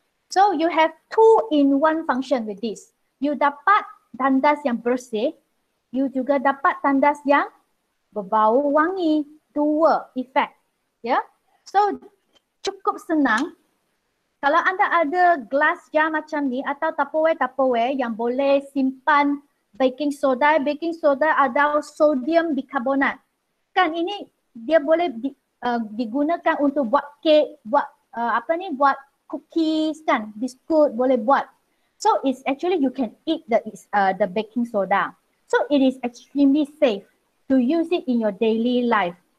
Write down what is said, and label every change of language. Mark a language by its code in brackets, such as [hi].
[en] So you have 2-in-1 function with this. [ms] You dapat tandas yang bersih, you juga dapat tandas yang berbau wangi. 2 efek, ya. So cukup senang. Kalau anda ada gelas jar macam ni atau tupperware yang boleh simpan baking soda ada sodium bikarbonat. Kan ini dia boleh digunakan untuk buat kek, buat cookies kan, biskut boleh buat. [en] So it's actually you can eat the baking soda. So it is extremely safe to use it in your daily life.